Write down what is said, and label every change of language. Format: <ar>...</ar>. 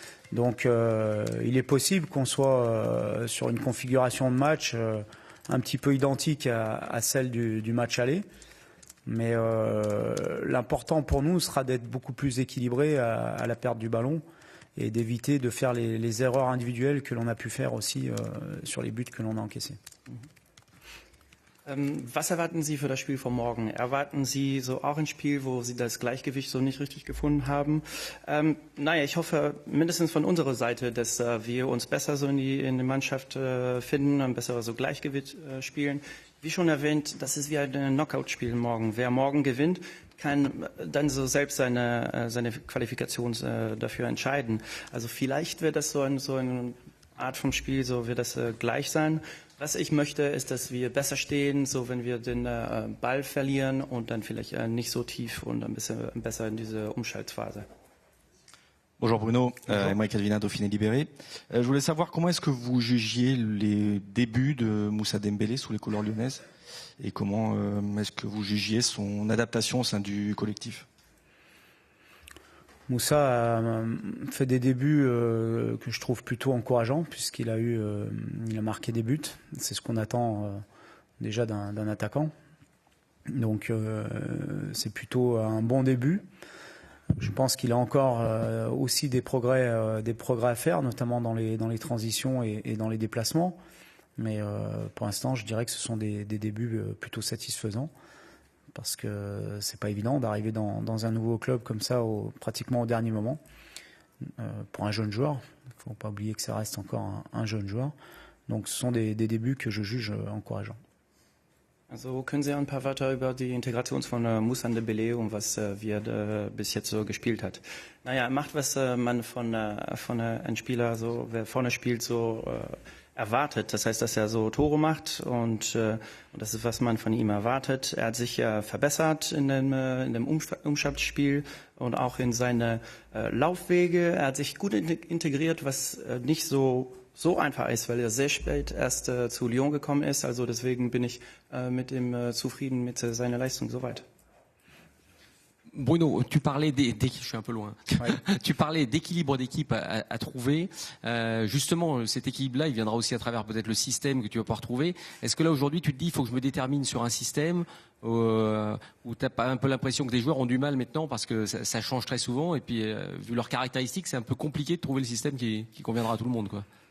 <fr>Donc il est possible qu'on soit sur une configuration de match un petit peu identique à celle du match aller. Mais l'important pour nous sera d'être beaucoup plus équilibré à la perte du ballon et d'éviter de faire les erreurs individuelles que l'on a pu faire aussi sur les buts que l'on a encaissés.</fr> <de>Was erwarten Sie für das Spiel von morgen? Erwarten Sie so auch ein Spiel, wo Sie das Gleichgewicht so nicht richtig gefunden haben? Ich hoffe mindestens von unserer Seite, dass wir uns besser so in die Mannschaft finden, ein besseres so Gleichgewicht spielen. Wie schon erwähnt, das ist wie ein Knockout-Spiel morgen. Wer morgen gewinnt, kann dann so selbst seine Qualifikation dafür entscheiden. Also vielleicht wird das so eine Art vom Spiel, so wird das gleich sein. Was ich möchte, ist, dass wir besser stehen, so wenn wir den Ball verlieren und dann vielleicht nicht so tief und ein bisschen besser in diese Umschaltphase.</de> <fr>Bonjour Bruno, Mike Calvin, Dauphiné Libéré. Je voulais savoir comment est-ce que vous jugiez les débuts de Moussa Dembélé sous les couleurs lyonnaises et comment est-ce que vous jugiez son adaptation au sein du collectif? Moussa a fait des débuts que je trouve plutôt encourageants puisqu'il a marqué des buts. C'est ce qu'on attend déjà d'un attaquant. Donc c'est plutôt un bon début. Je pense qu'il a encore aussi des progrès à faire, notamment dans les transitions et dans les déplacements. Mais pour l'instant, je dirais que ce sont des débuts plutôt satisfaisants. Parce que c'est pas évident d'arriver dans un nouveau club comme ça pratiquement au dernier moment pour un jeune joueur. Il ne faut pas oublier que ça reste encore un jeune joueur. Donc ce sont des débuts que je juge encourageants.</fr> <de>Also können Sie ein paar Wörter über die Integration von Moussa Dembélé und was bis jetzt so gespielt hat? Er macht, was man von einem Spieler, so wer vorne spielt, so erwartet. Das heißt, dass er so Tore macht und das ist, was man von ihm erwartet. Er hat sich verbessert in dem Umschaltspiel und auch in seine Laufwege. Er hat sich gut integriert, was nicht so einfach ist, weil er sehr spät erst zu Lyon gekommen ist. Also deswegen bin ich mit ihm zufrieden mit seiner Leistung soweit.</de> <fr>Bruno, tu parlais je suis un peu loin. Ouais. Tu parlais d'équilibre d'équipe à trouver. Justement, cet équilibre-là, il viendra aussi à travers peut-être le système que tu vas pouvoir trouver. Est-ce que là aujourd'hui, tu te dis, il faut que je me détermine sur un système où tu as pas un peu l'impression que les joueurs ont du mal maintenant parce que ça change très souvent et puis vu leurs caractéristiques, c'est un peu compliqué de trouver le système qui conviendra à tout le monde, quoi.</fr>